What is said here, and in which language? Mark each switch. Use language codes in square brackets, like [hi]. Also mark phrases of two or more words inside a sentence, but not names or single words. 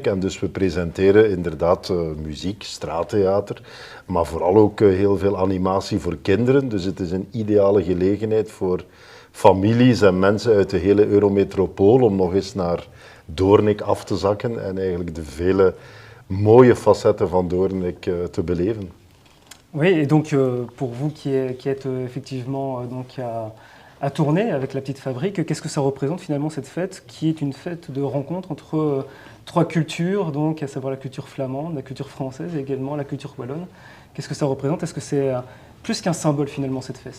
[nl] En dus we presenteren inderdaad muziek, straattheater, maar vooral ook heel veel animatie voor kinderen. Dus het is een ideale gelegenheid voor families en mensen uit de hele Eurometropool om nog eens naar Doornik af te zakken en eigenlijk de vele mooie facetten van Doornik te beleven. [fr] Oui, et donc pour vous qui êtes effectivement donc à tourner avec la Petite Fabrique, qu'est-ce que ça représente finalement cette fête qui est une fête de rencontre entre trois cultures, donc à savoir la culture flamande, la culture française et également la culture wallonne. Qu'est-ce que ça représente? Est-ce que c'est plus qu'un symbole finalement cette fête?